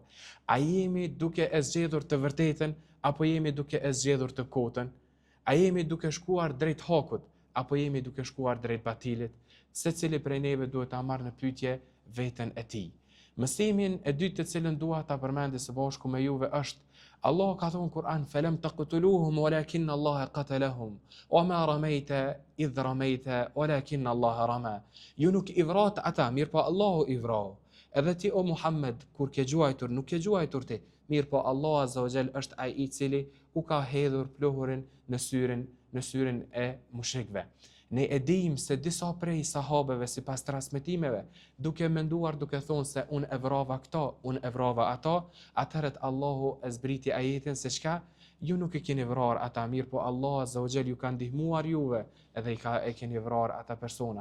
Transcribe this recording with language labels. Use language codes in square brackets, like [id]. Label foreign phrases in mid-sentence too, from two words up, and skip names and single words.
[sq] A jemi duke e zgjedhur të vërtetën apo jemi duke e zgjedhur të kotën? A jemi duke shkuar drejt hakut apo jemi duke shkuar drejt batilit? Secili prej neve duhet ta marrë në pyetje veten e tij. Mësimin e dytë të cilën dua ta përmendë së bashku me juve është Allah ka thonë Kur'an, [ar] "فلم تقتلوهم ولكن الله قتلهم وما رميت إذ رميت ولكن الله رمى." [sq] Ju nuk i vrat ata, mirë po Allahu i vrau. Edhe ti o Muhammed, kur ke gjuajtur, nuk ke gjuajtur ti, mirë po Allah [ar] عز وجل [sq] është ai i cili u ka hedhur pluhurin në syrin e mushrikëve. Ne e dim se disa prej sahabeve sipas transmetimeve, duke menduar, duke thonë se unë e vrava këta, unë e vrava ata, atëherë Allahu e zbriti ajetin se çka, ju nuk e keni vrarë ata, mirë po Allah [ar] عز وجل [sq] ju ka ndihmuar juve edhe e keni vrarë ata persona.